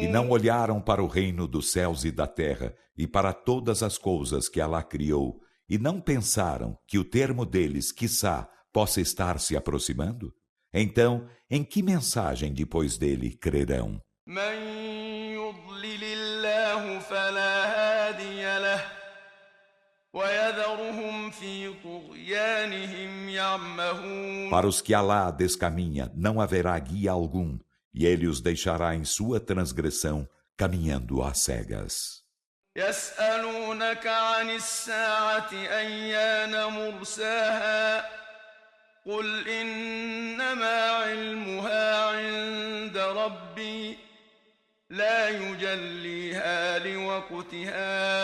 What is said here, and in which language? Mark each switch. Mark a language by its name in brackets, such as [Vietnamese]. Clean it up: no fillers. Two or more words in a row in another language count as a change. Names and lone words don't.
[Portuguese] E não olharam para o reino dos céus e da terra e para todas as coisas que Alá criou, e não pensaram que o termo deles, quiçá, possa estar se aproximando? Então, em que mensagem depois dele crerão? [Arabic] مَنْ يُضْلِلِ اللَّهُ فَلَا هَادِيَ لَهُ وَيَذَرُهُمْ فِي طُغْيَانِهِمْ يَعْمَهُونَ. [Portuguese] Para os que Alá descaminha, não haverá guia algum, e ele os deixará em sua transgressão, caminhando às cegas. [Arabic] يسألونك عن الساعة أيان مرساها قل إنما علمها عند ربي لا يجليها لوقتها